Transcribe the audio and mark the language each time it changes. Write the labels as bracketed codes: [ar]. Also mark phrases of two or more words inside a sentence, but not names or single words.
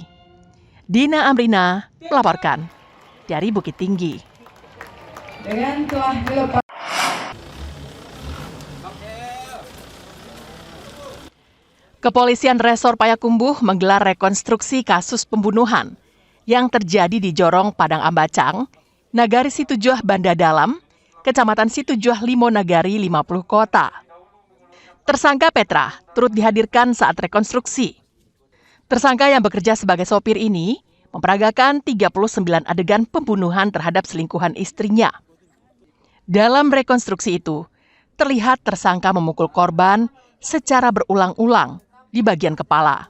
[id] Dina Amrina melaporkan dari Bukit Tinggi. Kepolisian Resor Payakumbuh menggelar rekonstruksi kasus pembunuhan yang terjadi di Jorong Padang Ambacang, Nagari Situjuh Banda Dalam, Kecamatan Situjuh Limonagari 50 Kota. Tersangka Petra turut dihadirkan saat rekonstruksi. Tersangka yang bekerja sebagai sopir ini memperagakan 39 adegan pembunuhan terhadap selingkuhan istrinya. Dalam rekonstruksi itu, terlihat tersangka memukul korban secara berulang-ulang di bagian kepala.